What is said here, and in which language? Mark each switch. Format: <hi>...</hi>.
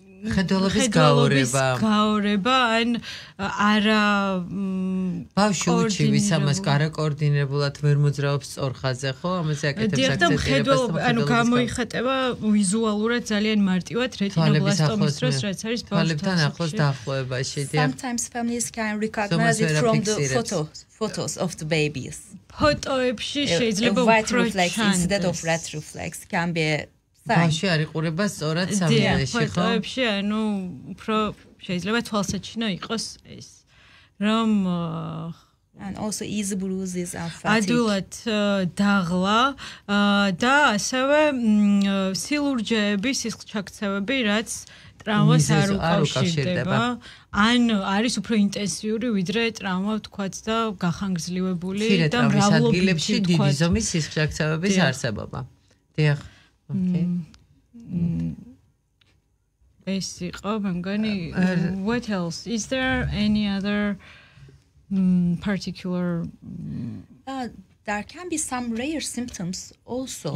<ka>ხედველობის გაორება ან არა ბავშვი ვისამას კარაკოორდინირებულად ვერ მოძრაობს სწორ ხაზზე ხო ამაზე აკეთებს აქცენტირებას ანუ გამოიხატება ვიზუალურად ძალიან მარტივად რეტინობლასტომის დროს რაც არის თვალებთან ახლოს დაახლოებაში</ka> <en>sometimes families can recognize it from the photos of the babies</en> <ka>ფოტოებში შეიძლება</ka> <en>white reflex instead of red reflex can be</en> <ka>ბავშვი არ იყურება სწორად სამილეში ხო? ფოტოებში ანუ უფრო შეიძლება თვალსაჩინო იყოს ეს რომ</ka> <en>and also easy bruises and fatigue.</en> <ka>ადვილად დაღლა და ასევე სილურჯეები, სისხლჩაქცევები, რაც ტრავმას არ უკავშირდება. ან არის უფრო ინტენსიური ვიდრე ტრავმა ვთქვათ და გახანგრძლივებული და მრავლობილებში დიდი ზომის სისხლჩაქცევების არსებობა. დიახ.</ka> <en>Okay.</en> <ka>ეს იყო მე მგონი</ka> <en>what else is there any other particular there can be some rare symptoms also</en>